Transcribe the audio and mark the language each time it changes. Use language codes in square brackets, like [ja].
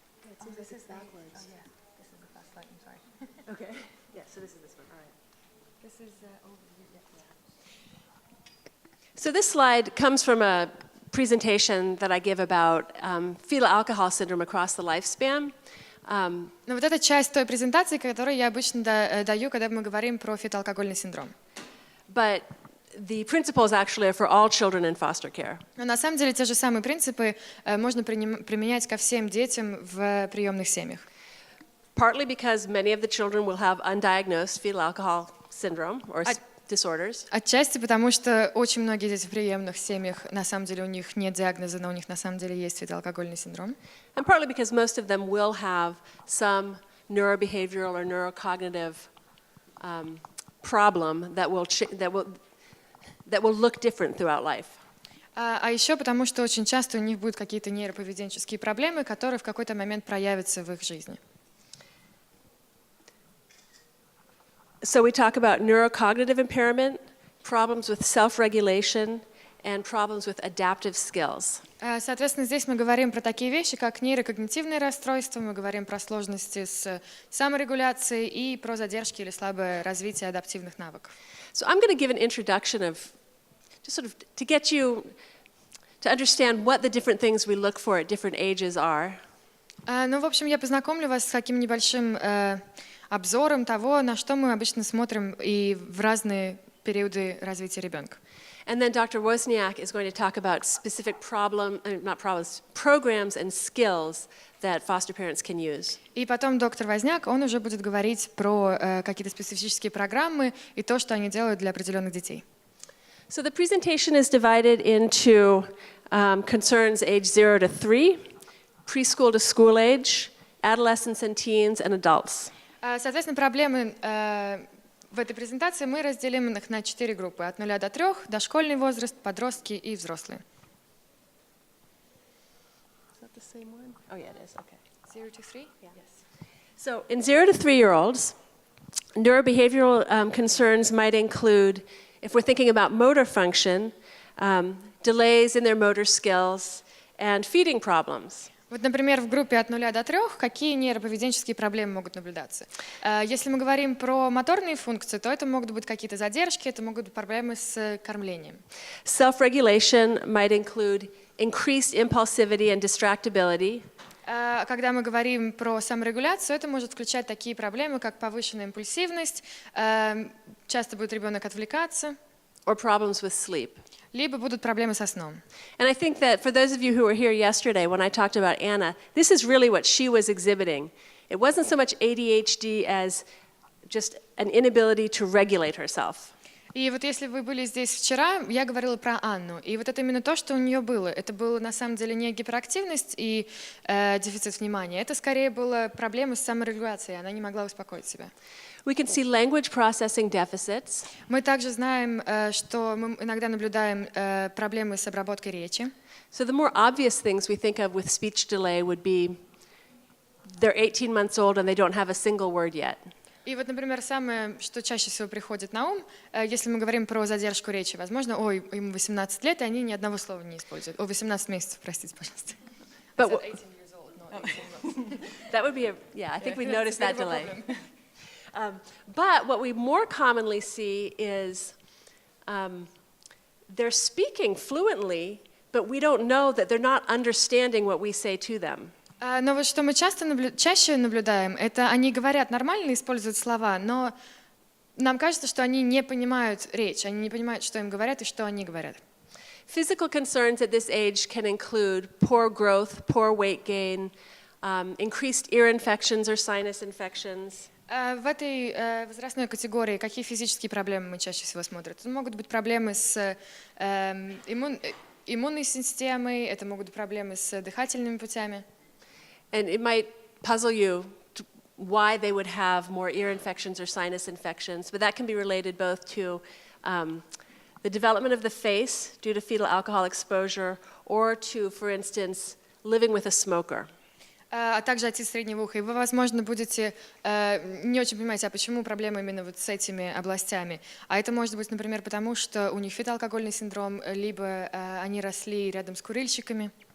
[en] It seems like it's backwards. Oh yeah, this is the first slide. I'm sorry. Okay. Yeah. So this is this one. All right. This is overview. Yeah. So this slide comes from a presentation that I give about fetal alcohol syndrome across the lifespan. [ru] Но вот это часть той презентации, которую я обычно даю, когда мы говорим про фетоалкогольный синдром. [en] But the principles actually are for all children in foster care. [ru] Но на самом деле те же самые принципы можно применять ко всем детям в приемных семьях. [en] Partly because many of the children will have undiagnosed fetal alcohol syndrome or disorders. [ru] Отчасти потому, что очень многие дети в приемных семьях, на самом деле у них нет диагноза, но у них на самом деле есть фетоалкогольный синдром. [en] And partly because most of them will have some neurobehavioral or neurocognitive problem that will look different throughout life. [ru] А еще потому, что очень часто у них будут какие-то нейроповеденческие проблемы, которые в какой-то момент проявятся в их жизни. [en] So we talk about neurocognitive impairment, problems with self-regulation, and problems with adaptive skills. [ru] Соответственно, здесь мы говорим про такие вещи, как нейрокогнитивные расстройства, мы говорим про сложности с саморегуляцией и про задержки или слабое развитие адаптивных навыков. [en] So I'm going to give an introduction of, just sort of to get you to understand what the different things we look for at different ages are. [ru] Ну, в общем, я познакомлю вас с таким небольшим обзором того, на что мы обычно смотрим и в разные периоды развития ребенка. [en] And then Dr. Возняк is going to talk about specific programs and skills that foster parents can use. [ru] И потом доктор Возняк, он уже будет говорить про какие-то специфические программы и то, что они делают для определенных детей. [en] So the presentation is divided into concerns age 0 to 3, preschool to school age, adolescents and teens, and adults. [ru] Соответственно, проблемы в этой презентации мы разделим их на 4 группы. От 0 до 3, дошкольный возраст, подростки и взрослые. [en] Is that the same one? Oh, yeah, it is. Okay. 0 to 3? Yes. So in 0 to 3-year-olds, neurobehavioral concerns might include, if we're thinking about motor function, delays in their motor skills and feeding problems. [ru] Вот, например, в группе от 0 до 3 какие нейроповеденческие проблемы могут наблюдаться? Если мы говорим про моторные функции, то это могут быть какие-то задержки, это могут быть проблемы с кормлением. [en] Self-regulation might include increased impulsivity and distractibility. [ru] Когда мы говорим про саморегуляцию, это может включать такие проблемы, как повышенная импульсивность, часто будет ребенок отвлекаться, [en] Or problems with sleep. [ru] либо будут проблемы со сном. [en] And I think that for those of you who were here yesterday when I talked about Anna, this is really what she was exhibiting. It wasn't so much ADHD as just an inability to regulate herself. [ru] И вот если вы были здесь вчера, я говорила про Анну, и вот это именно то, что у нее было. Это было на самом деле не гиперактивность и дефицит внимания, это скорее была проблема с саморегуляцией, она не могла успокоить себя. [en] We can see language processing deficits. [ru] Мы также знаем, что мы иногда наблюдаем проблемы с обработкой речи. [en] So the more obvious things we think of with speech delay would be they're 18 months old and they don't have a single word yet. [ru] И вот, например, самое, что чаще всего приходит на ум, если мы говорим про задержку речи, возможно, ему 18 лет, и они ни одного слова не используют. 18 месяцев, простите, пожалуйста. [en] But 18 years old, not 18 months. that would be I think we'd notice that It's a bit of a delay. problem. But what we more commonly see is they're speaking fluently, but we don't know that they're not understanding what we say to them. [ru] Но вот что мы чаще наблюдаем, это они говорят нормально, используют слова, но нам кажется, что они не понимают речь, они не понимают, что им говорят и что они говорят. [en] Physical concerns at this age can include poor growth, poor weight gain, increased ear infections or sinus infections. [ru] В этой возрастной категории какие физические проблемы мы чаще всего смотрим? Это могут быть проблемы с иммунной системой, это могут быть проблемы с дыхательными путями. [en] And it might puzzle you why they would have more ear infections or sinus infections, but that can be related both to the development of the face due to fetal alcohol exposure or to, for instance, living with a smoker. [ru] А также отит среднего уха. И вы, возможно, будете не очень понимать, а почему проблема именно вот с этими областями. А это может быть, например, потому что у них фетоалкогольный синдром, либо они росли рядом с курильщиками.